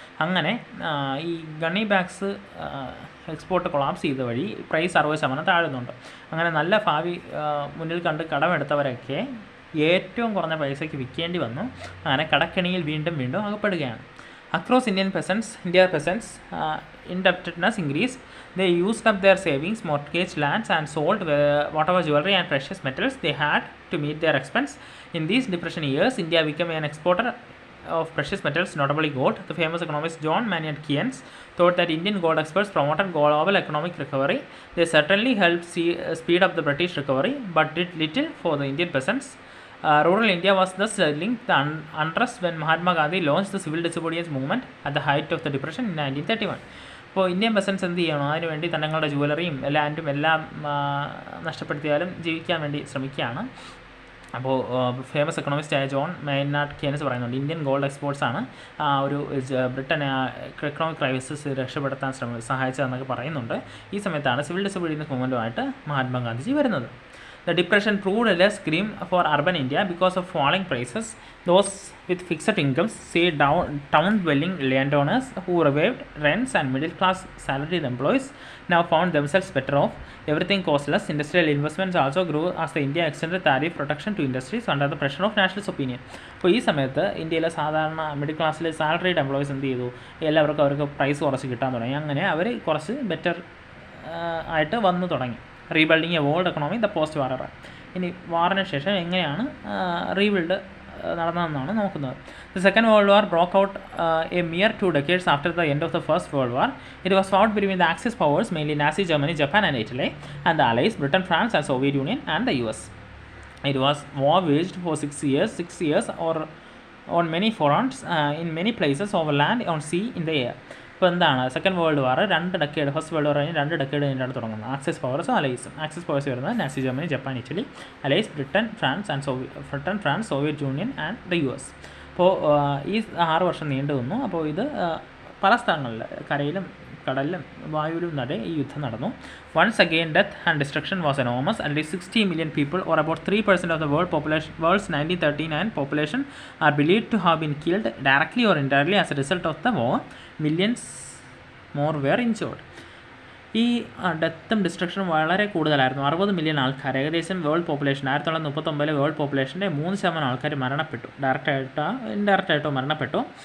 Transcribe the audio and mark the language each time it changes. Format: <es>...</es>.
<ml>അങ്ങനെ ഈ ഗണ്ണി bags export collapse ചെയ്ത വഴി പ്രൈസ് 60% താഴുന്നുണ്ട്. അങ്ങനെ നല്ല ഭാവി മുന്നിൽ കണ്ട് കടമെടുത്തവരൊക്കെ ഏറ്റവും കുറഞ്ഞ പൈസയ്ക്ക് വിൽക്കേണ്ടി വന്നു. അങ്ങനെ കടക്കെണിയിൽ വീണ്ടും അകപ്പെടുകയാണ്.</ml> <en>Across India peasants, indebtedness increased. They used up their savings, mortgaged lands and sold whatever jewelry and precious metals they had to meet their expense. In these depression years, India became an exporter of precious metals, notably gold. The famous economist John Maynard Keynes thought that Indian gold exports promoted global economic recovery. They certainly helped speed up the British recovery, but did little for the Indian peasants. Rural India was thus linked to the unrest when Mahatma Gandhi launched the civil disobedience movement at the height of the depression in 1931.</en> <ml>അപ്പോൾ Indian പെസൻസ് എന്ത് ചെയ്യണം, അതിനുവേണ്ടി തങ്ങളുടെ ജുവലറിയും ലാൻഡും എല്ലാം നഷ്ടപ്പെടുത്തിയാലും ജീവിക്കാൻ വേണ്ടി ശ്രമിക്കുകയാണ്. അപ്പോൾ ഫേമസ് എക്കണോമിസ്റ്റായ ജോൺ മെയ്നാർഡ് കെയ്ൻസ് പറയുന്നുണ്ട് ഇന്ത്യൻ ഗോൾഡ് എക്സ്പോർട്സാണ് ഒരു ബ്രിട്ടനെ എക്കണോമിക് ക്രൈസിസ് രക്ഷപ്പെടുത്താൻ സഹായിച്ചതെന്നൊക്കെ പറയുന്നുണ്ട്. ഈ സമയത്താണ് സിവിൽ ഡിസൊബീഡിയൻസ് മൂവ്മെൻറ്റുമായിട്ട് മഹാത്മാഗാന്ധിജി വരുന്നത്.</ml> <en>The depression proved less grim for urban India because of falling prices. Those with fixed incomes, say town-dwelling landowners who revived rents and middle-class salaried employees, now found themselves better off. Everything cost less. Industrial investments also grew as the India extended tariff protection to industries under the pressure of nationalist opinion.</en> <ml>അപ്പോൾ ഈ സമയത്ത് ഇന്ത്യയിലെ സാധാരണ middle ക്ലാസ്സിലെ salaried employees എന്ത് ചെയ്തു, എല്ലാവർക്കും അവർക്ക് പ്രൈസ് കുറച്ച് കിട്ടാൻ തുടങ്ങി. അങ്ങനെ അവർ കുറച്ച് ബെറ്റർ ആയിട്ട് വന്നു തുടങ്ങി.</ml> <en>Rebuilding a world economy the post war era.</en> <ml>ഇനി വാറിന് ശേഷം എങ്ങനെയാണ് റീബിൽഡ് നടന്നതെന്നാണ് നോക്കുന്നത്.</ml> <en>The Second World War broke out a mere 2 decades after the end of the First World War. It was fought between the Axis powers, mainly Nazi Germany, Japan and Italy, and the Allies, Britain, France and Soviet Union and the US. It was war waged for 6 years or on many fronts, in many places, over land, on sea, in the air.</en> <ml>ഇപ്പോൾ എന്താണ് second world war 2 decade, first world war കഴിഞ്ഞ് 2 decade കഴിഞ്ഞിട്ടാണ് തുടങ്ങുന്നത്. Axis പവേഴ്സും അലൈസും. Axis powers വരുന്നത് Nazi Germany, Japan, Italy. അലൈസ് Britain, France, Soviet union and the US. അപ്പോൾ ഈ 6 വർഷം നീണ്ടു നിന്നു. അപ്പോൾ ഇത് പല സ്ഥലങ്ങളിൽ കരയിലും കടലിലും വായുവിലും നടേ ഈ യുദ്ധം നടന്നു.</ml> <en>Once again death and destruction was enormous. At least 60 million people, or about 3% of the world's 1939 population, are believed to have been killed directly or indirectly as a result of the war. Millions more were injured.</en> <ml>ഈ ഡെത്തും ഡിസ്ട്രക്ഷനും വളരെ കൂടുതലായിരുന്നു. 60 million ആൾക്കാർ, ഏകദേശം world population 1939 world പോപ്പുലേഷൻ്റെ 3% ആൾക്കാർ മരണപ്പെട്ടു. ഡയറക്റ്റായിട്ടോ ഇൻഡയറക്റ്റായിട്ടോ മരണപ്പെട്ടു.</ml>